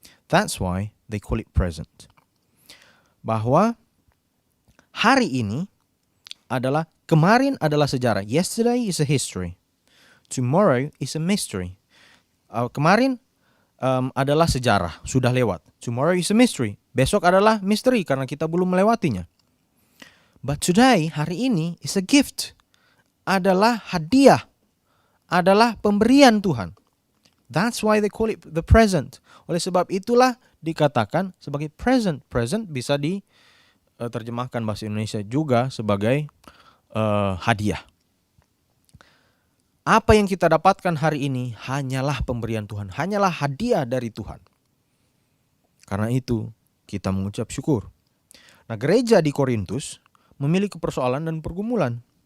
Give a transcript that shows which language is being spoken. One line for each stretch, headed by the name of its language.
English: That's why they call it present.
Indonesian: Bahwa hari ini kemarin adalah sejarah.
English: Yesterday is a history. Tomorrow is a mystery.
Indonesian: Kemarin adalah sejarah, sudah lewat.
English: Tomorrow is a mystery.
Indonesian: Besok adalah misteri karena kita belum melewatinya.
English: But today,
Indonesian: hari ini,
English: is a gift.
Indonesian: Adalah hadiah. Adalah pemberian Tuhan.
English: That's why they call it the present.
Indonesian: Oleh sebab itulah dikatakan sebagai present. Present bisa diterjemahkan bahasa Indonesia juga sebagai hadiah. Apa yang kita dapatkan hari ini hanyalah pemberian Tuhan. Hanyalah hadiah dari Tuhan. Karena itu kita mengucap syukur. Nah, gereja di Korintus memiliki persoalan dan pergumulan.